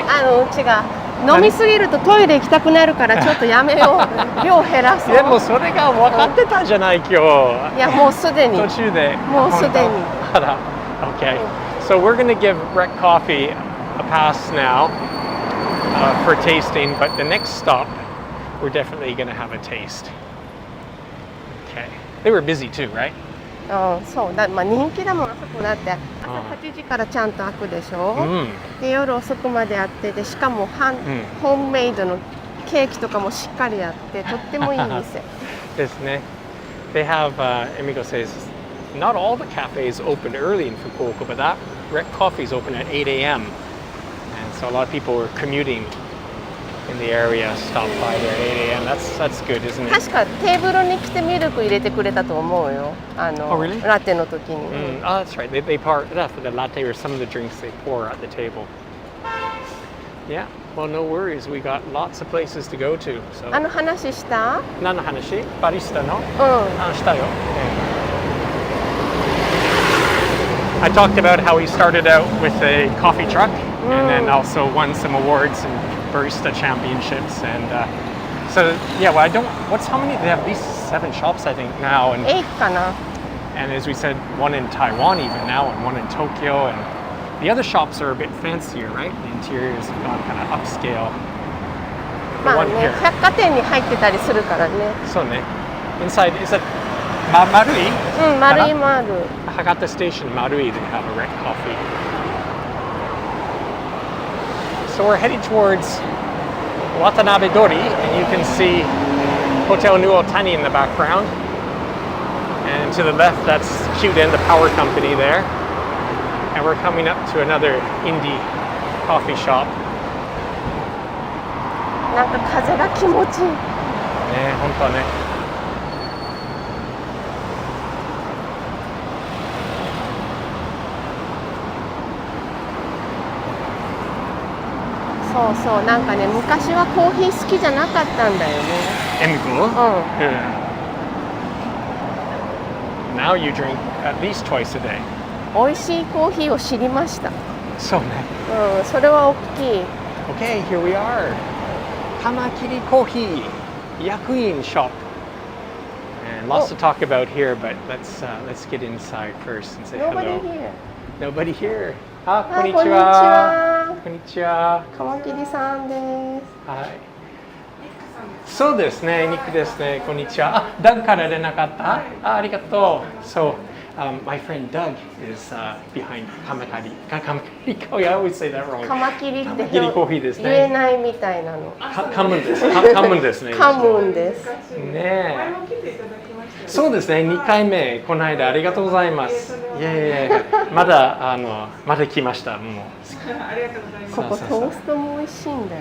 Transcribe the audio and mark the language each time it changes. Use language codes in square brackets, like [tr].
[ja] うちが飲みすぎるとトイレ行きたくなるからちょっとやめよう。量減らそう。でもそれが分かってたじゃない今日。いやもうすでに。途中で。もうすでに。あら。Okay. [en] So we're going to give Rec Coffee a pass now for tasting, but the next stop we're definitely going to have a taste. Okay. They were busy too, right? [ja] そうだ、人気だもん。あそこだって朝8時からちゃんと開くでしょ。で夜遅くまでやってでしかもホームメイドのケーキとかもしっかりやってとってもいい店。ですね。 [en] They have, Emiko says, not all the cafes open early in Fukuoka, but that Rec Coffee is open at 8 a.m. And so a lot of people were commuting in the area, stop by there at 8 a.m. That's good, isn't it? [ja] 確かテーブルに来てミルク入れてくれたと思うよ。 [en] Oh, really? [ja] ラテの時に。 [en] Oh, that's right. They pour that's the latte or some of the drinks they pour at the table. Yeah. Well, no worries. We got lots of places to go to. So. [ja] 話した？何の話？バリスタの？したよ。 [en] I talked about how he started out with a coffee truck and then also won some awards and barista championships and so yeah, well how many they have at least 7 shops I think now and [ja] 8かな [en] and as we said one in Taiwan even now and one in Tokyo and the other shops are a bit fancier, right? The interior is gone kind of upscale. [ja] まあね、百貨店に入ってたりするからね。そうね。 [en] Inside is it Marui? [ja] 丸いもある。 [en] Hakata Station Marui they have a Rec Coffee. So we're heading towards Watanabe Dori, and you can see Hotel New Otani in the background. And to the left, that's Kyuden, the power company there. And we're coming up to another indie coffee shop. [ja] なんか風が気持ちいい。ね、本当はね。そうそう、なんかね、昔はコーヒー好きじゃなかったんだよね。 [en] Emiko? Now you drink at least twice a day. [ja] 美味しいコーヒーを知りました。そうね。それは大きい。 [en] Okay, here we are. Kamakiri Coffee, Yakuin shop. And lots to talk about here, but let's get inside first and say hello. Nobody here. Nobody here. [ja] あ、こんにちは。こんにちは。カマキリさんです。はい。そうですね、ニックですね。こんにちは。あ、ダグから連絡あった？ありがとう。 [en] So, my friend Doug is behind Kamakiri. Kamakiri, I always say that wrong. [ja] カマキリってカマキリコーヒーですね。言えないみたいなの。カムンです。カムンですね。カムンです。ねえ。そうですね、2回目、この間ありがとうございます。いやいやまだまだ来ました。もう。ありがとうございます。ここトーストも美味しいんだよ